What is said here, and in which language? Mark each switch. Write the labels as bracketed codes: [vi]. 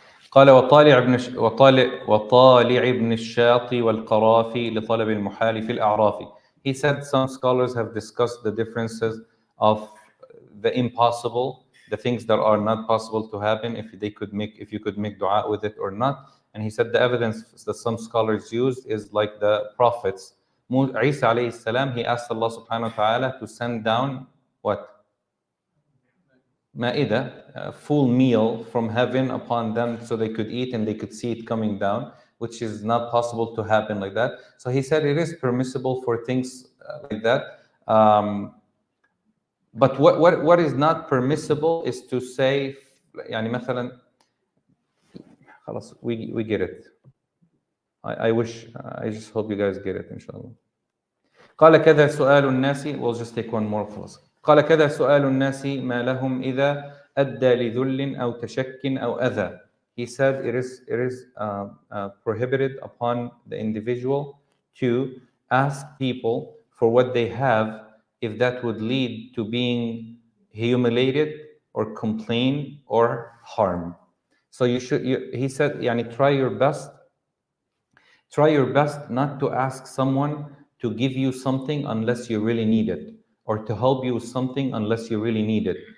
[ar] قال وطالع ابن الشاطي والقرافي لطلب المحال في الأعراف. [en] He said some scholars have discussed the differences of the impossible, the things that are not possible to happen, if you could make dua with it or not. And he said the evidence that some scholars used is like the prophets. Isa alayhi salam, he asked Allah subhanahu wa ta'ala to send down what? Ma'idah, a full meal from heaven upon them so they could eat and they could see it coming down, which is not possible to happen like that. So he said it is permissible for things like that. But what is not permissible is to say, يعني مثلا, خلاص, we get it. I just hope you guys get it, inshallah. [ar] قال كذا سؤال الناس, [en] we'll just take one more خلاص. [ar] قال كذا سؤال الناس ما لهم إذا أدى لذل أو تشك أو أذى. [en] He said it is prohibited upon the individual to ask people for what they have if that would lead to being humiliated or complain or harm. So he said, يعني, try your best not to ask someone to give you something unless you really need it, or to help you with something unless you really need it.